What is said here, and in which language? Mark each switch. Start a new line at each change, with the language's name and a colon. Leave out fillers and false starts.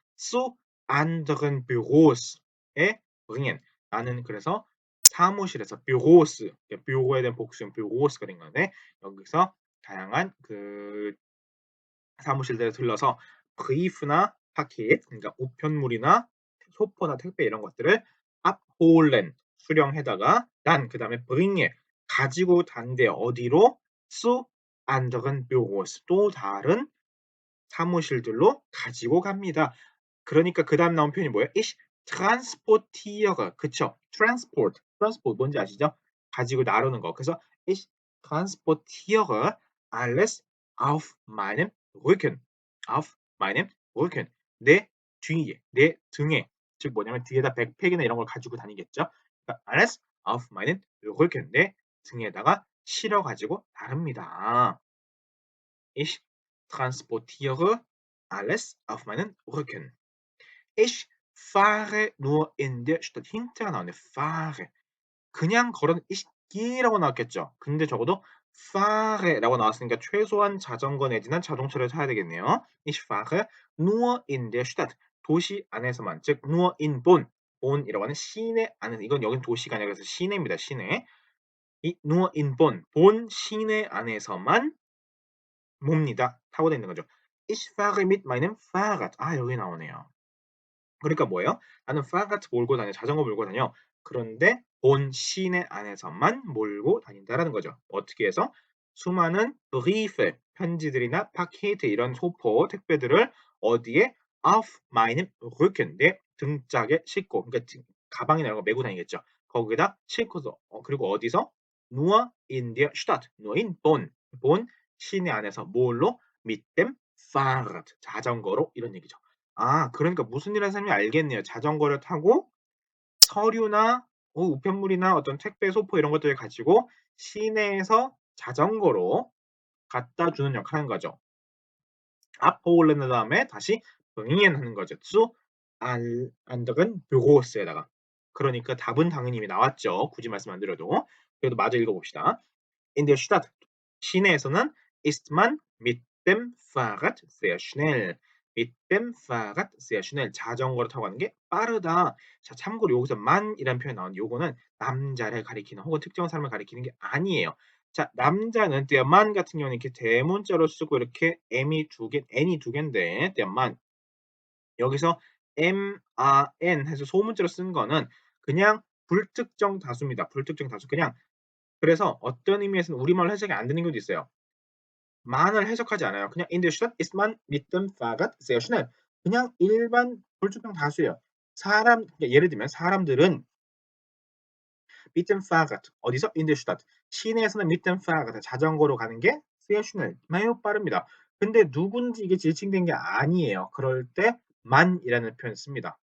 German: zu anderen Büros
Korean: 에 bringen 나는 그래서 사무실에서 Büros 뷰로에 대한 복수형 Büros가 된 건데 여기서 다양한 사무실들에 들러서 브리프나 파켓 그러니까 우편물이나 소포나 택배 이런 것들을 abholen 수령해다가 그다음에 bringe 가지고 단대요. 어디로?
German: zu anderen Büros
Korean: 또 다른 사무실들로 가지고 갑니다. 그러니까 그다음 나온 표현이 뭐예요?
German: Ich transportiere 그쵸?
Korean: transport 뭔지 아시죠? 가지고 나르는 거.
German: 그래서 ich transportiere alles auf meinem Rücken. auf meinem Rücken.
Korean: 내 뒤에, 내 등에. 즉 뭐냐면 뒤에다 백팩이나 이런 걸 가지고 다니겠죠?
German: 그러니까 alles auf meinen Rücken.
Korean: 내 등에다가 실어 가지고 나릅니다.
German: Ich transportiere alles auf meinen Rücken. Ich fahre nur in der Stadt.
Korean: 힌트가 나오네. fahre. 그냥 걸어는 ich ge라고 나왔겠죠. 근데 적어도 fahre라고 나왔으니까 최소한 자전거 내지는 자동차를 타야 되겠네요.
German: Ich fahre nur in der Stadt.
Korean: 도시 안에서만. 즉
German: nur in Bonn.
Korean: Bonn이라고 하는 시내 안에서. 이건 여긴 도시가 아니라 그래서 시내입니다. 시내. 이 nur in Bonn. 본 시내 안에서만 몹니다. 타고 다니는 거죠.
German: Ich fahre mit meinem Fahrrad.
Korean: 여기 나오네요. 그러니까 뭐예요? 나는 Fahrrad 몰고 다녀. 자전거 몰고 다녀. 그런데 본 시내 안에서만 몰고 다닌다라는 거죠. 어떻게 해서? 수많은 Briefe, 편지들이나 Pakete 이런 소포, 택배들을 어디에?
German: Auf meinem Rücken,
Korean: 내 등짝에 싣고, 그러니까 가방이나 이런 거 메고 다니겠죠. 거기다 싣고서, 그리고 어디서?
German: Nur in der Stadt, nur in Bonn,
Korean: 본 시내 안에서 뭘로?
German: Mit dem Fahrrad,
Korean: 자전거로 이런 얘기죠. 그러니까 무슨 일 하는 사람이 알겠네요. 자전거를 타고 서류나 우편물이나 어떤 택배 소포 이런 것들을 가지고 시내에서 자전거로 갖다 주는 역할을 하는 거죠. abholen 다음에 다시 bringen 하는 거죠.
German: zu anderen Büros
Korean: 에다가. 그러니까 답은 당연히 이미 나왔죠. 굳이 말씀 안 드려도. 그래도 마저 읽어봅시다.
German: In der Stadt
Korean: 시내에서는
German: ist man mit dem Fahrrad sehr schnell. mit dem Fahrrad sehr schnell.
Korean: 자전거를 타고 가는 게 빠르다. 자, 참고로 여기서 man이라는 표현이 나오는데 요거는 남자를 가리키는 혹은 특정 사람을 가리키는 게 아니에요. 자, 남자는
German: der Mann
Korean: 같은 경우는 이렇게 대문자로 쓰고 이렇게 m이 두 개, n이 두 개인데 der Mann 여기서 man 해서 소문자로 쓴 거는 그냥 불특정 다수입니다. 불특정 다수. 그냥 그래서 어떤 의미에서는 우리말로 해석이 안 되는 경우도 있어요. man을 해석하지 않아요.
German: 그냥 in der Stadt ist man mit dem Fahrrad sehr schnell.
Korean: 그냥 일반 불특정 다수예요. 예를 들면 사람들은
German: mit dem Fahrrad
Korean: 어디서?
German: in der Stadt.
Korean: 시내에서는
German: mit dem Fahrrad
Korean: 자전거로 가는 게
German: sehr schnell
Korean: 매우 빠릅니다. 근데 누군지 이게 지칭된 게 아니에요. 그럴 때 man이라는 표현을 씁니다.